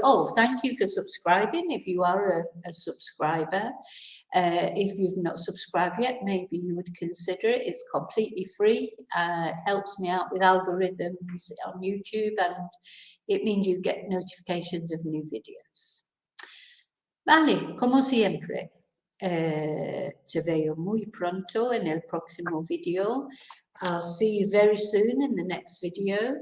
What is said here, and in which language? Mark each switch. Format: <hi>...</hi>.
<en>Oh, thank you for subscribing if you are a subscriber. If you've not subscribed yet, maybe you would consider it. It's completely free. Helps me out with algorithms on YouTube, and it means you get notifications of new videos.</en> <es>Vale, como siempre. Te veo muy pronto en el próximo video.</es> <en>I'll see you very soon in the next video.</en>